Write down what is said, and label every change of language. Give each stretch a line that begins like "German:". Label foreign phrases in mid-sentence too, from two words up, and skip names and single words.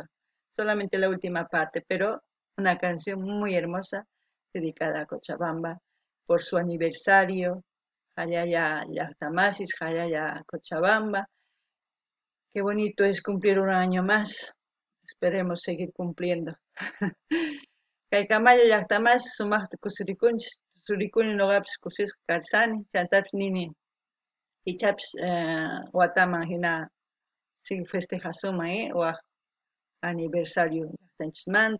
Spanish: Solamente la última parte, pero una canción muy hermosa dedicada a Cochabamba por su aniversario.
Quechua: Hayaya Llaqtamasis, Hayaya Cochabamba.
Spanish: Qué bonito es cumplir un año más. Esperemos seguir cumpliendo.
Quechua: Kaykamaya llaqtamas sumaqta kusurikunchis, tusurikuni nuqapis kusisqa karsani, chantapis nini ichapis wataman hina festejasuman waq aniversario llaqtanchismanta.